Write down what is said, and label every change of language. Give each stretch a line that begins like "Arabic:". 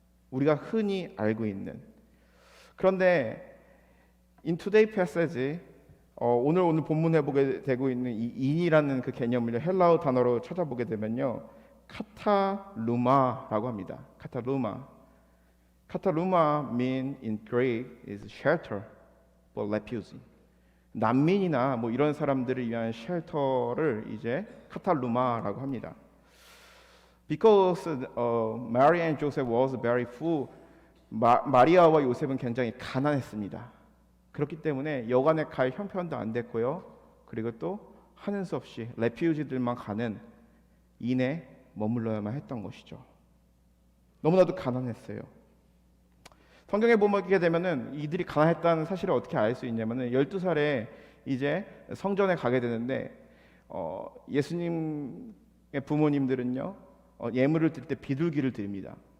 Korean: 우리가 흔히 알고 있는. 그런데
English: in today passage
Korean: 오늘 본문에 보게 되고 있는 이 인이라는 그 개념을 헬라어 단어로 찾아보게 되면요, 카타루마라고 합니다.
English: 카타루마 mean in Greek is shelter for refugee.
Korean: 난민이나 뭐 이런 사람들을 위한 쉘터를 이제 카타루마라고 합니다.
English: Because Mary and Joseph was very full,
Korean: 마리아와 요셉은 굉장히 가난했습니다. 그렇기 때문에 여관에 갈 형편도 안 됐고요. 그리고 또 하는 수 없이 레퓨지들만 가는 인에 머물러야만 했던 것이죠. 너무나도 가난했어요. 성경에 보게 되면은 이들이 가난했다는 사실을 어떻게 알 수 있냐면은 12살에 이제 성전에 가게 되는데 예수님의 부모님들은요, 예물을 드릴 때 비둘기를 드립니다.